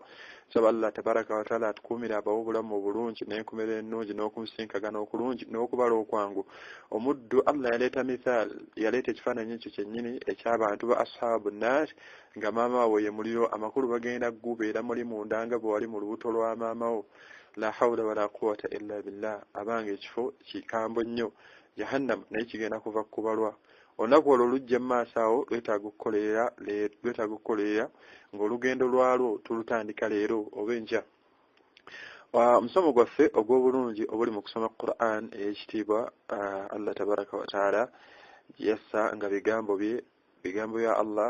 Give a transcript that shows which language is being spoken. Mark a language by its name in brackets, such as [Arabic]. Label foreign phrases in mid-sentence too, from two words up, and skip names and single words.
[Ganda] Saba Allah [Arabic] تبارك وتعالى [Ganda] atukuumire abawe obulamu obulungi n'enkomerero ennungi n'okumusisinkagana okulungi n'okubala okwangu. Omuddu Allah yaleeta mithaal, yaleeta ekifaananyi ekyo kyennyini eky'abantu ba [Arabic] أصحاب النار, [Ganda] nga maama wawe ye muliro, amakulu bagenda gubeera muli munda nga bwe wali mu lubuto lwa maama wo. [Arabic] لا حول ولا قوة إلا بالله. [Ganda] Abange ekifo kikambo nnyo, jahannam naye kigenda kuva kubalwa. Olunaku olwo lujja mu maaso awo lwetaaga okukolerera ng'olugendo lwalwo tulutandika leero oba enkya. Omusomo gwaffe ogw'obulungi obuli mu kusoma Qur'an ey'ekitiibwa, Allah [Arabic] تبارك وتعالى [Ganda] yassa nga bigambo bya Allah.